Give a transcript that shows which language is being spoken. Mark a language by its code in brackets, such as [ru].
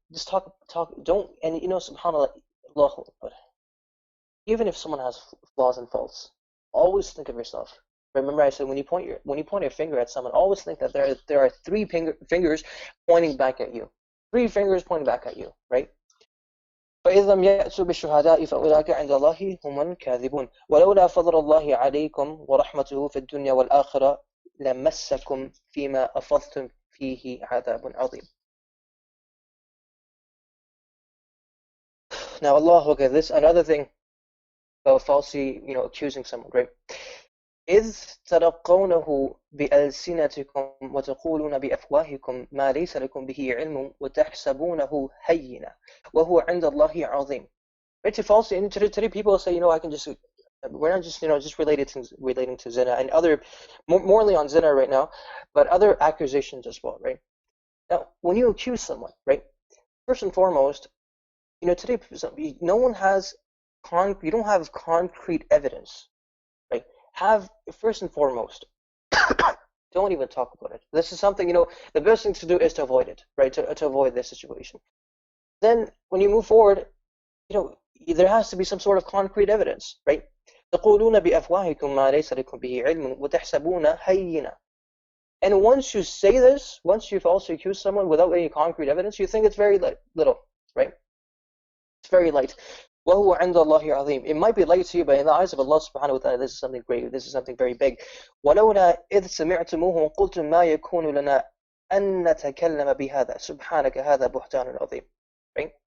[en] Just talk, don't, and subhanallah, Allahu Akbar. Even if someone has flaws and faults, always think of yourself. Remember, I said when you point your finger at someone, always think that there are three fingers pointing back at you. 3 fingers pointing back at you, right? [ar] فإذا لم يأتوا بالشهداء فأولئك عند الله هم الكاذبون ولولا فضل الله عليكم ورحمته في الدنيا والآخرة لمسكم فيما أفضتم فيه عذاب عظيم. [en] Now, Allah, okay, this another thing about falsely, accusing someone, right? [ar] إذ تلقونه بألسنتكم وتقولون بأفواهكم ما ليس لكم به علم وتحسبونه هينا وهو عند الله عظيم. [en] Right? To falsely, and today people say, I can just, we're not just, just relating to zina and other, morely on zina right now, but other accusations as well, right? Now, when you accuse someone, right? First and foremost, today no one has you don't have concrete evidence, right? Have first and foremost, don't even talk about it. This is something, the best thing to do is to avoid it, right? To avoid this situation. Then when you move forward, there has to be some sort of concrete evidence, right? [ar] تقولون بأفواهكم ما ليس لكم به علم وتحسبون هينا. [en] And once you say this, once you falsely accuse someone without any concrete evidence, you think it's very little, right? It's very light. [ar] وَهُوَ عِنْدَ اللَّهِ عَظِيمٌ. [en] It might be light to you, but in the eyes of Allah subhanahu wa ta'ala, this is something great. This is something very big. [ar] وَلَوْلَا إِذْ سَمِعْتُمُوهُ قُلْتُمْ مَا يَكُونُ لَنَا أَن نَتَكَلَّمَ بِهَذَا سُبْحَانَكَ هَذَا بُهْتَانٌ عَظِيمٌ. [en] Right?